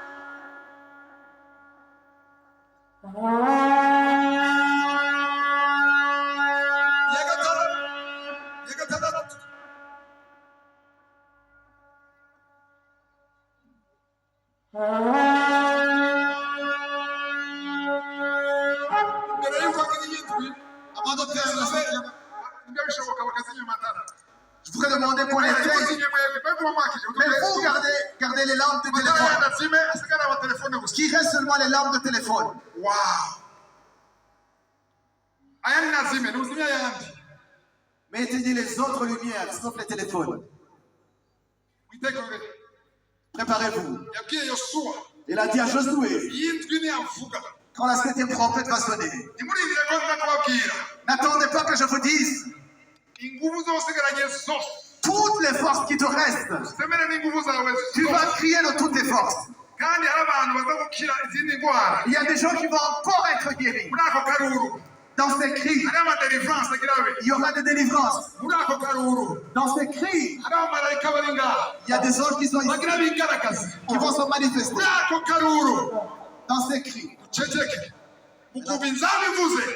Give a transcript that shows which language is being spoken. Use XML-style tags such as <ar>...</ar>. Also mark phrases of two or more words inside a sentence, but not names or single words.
<rn>Ya gatanu. Ya gatandatu. Mbere y'uko agira iyindwi,</rn> <fr>Avant de faire la cinquième,</fr> <rn>nibyo bishoboka bakazimya amatara.</rn> <fr>je voudrais demander pour les</fr> <rn>Ariko</rn> <fr>veilles.</fr> <rn>zimye mwebwe, mwebwe mumakije.</rn> <fr>Mais vous gardez les lampes de</fr> <rn>Amatara</rn> <fr>téléphone.</fr> <rn>yadazime, hasigara amatelefone gusa.</rn> <fr>Qui reste seulement les lampes de téléphone. Wow.</fr> <rn>Aya ni nazime, nuzimya ayandi.</rn> <fr>Mais éteignez les autres lumières, sauf les téléphones.</fr> <rn>Mwitegure.</rn> <fr>Préparez-vous.</fr> <rn>Yabwiye Yosuwa,</rn> <fr>Il a dit à Josué,</fr> <rn>iyindwi niyavuga.</rn> <fr>quand la septième trompette va sonner,</fr> <rn>Ntimurindire ko nza kubabwira.</rn> <fr>n'attendez pas que je vous dise</fr> <rn>Inguvu zosigaranye zose.</rn> <fr>toutes les forces qui te restent.</fr> <rn>Zemere n'inguvu zawe</rn> <fr>Tu</fr> <rn>zose.</rn> <fr>vas crier de toutes tes forces.</fr> <rn>Kandi hari abantu baza gukira izindi ndwara.</rn> <fr>Il y a des gens qui vont encore être guéris.</fr> <rn>Muri ako karuru.</rn> <fr>Dans ces cris,</fr> <rn>Hari amadelivrance agira abe.</rn> <fr>il y aura des délivrances.</fr> <rn>Muri ako karuru.</rn> <fr>Dans ces cris,</fr> <rn>Hari abamarayika bari ngaha.</rn> <fr>il y a des anges qui sont ici,</fr> <rn>Bagira bigaragaza.</rn> <fr>qui vont se manifester.</fr> <rn>Muri ako karuru.</rn> <fr>Dans ces cris,</fr> <rn>Ceceke. Mukumva inzamba ivuze.</rn>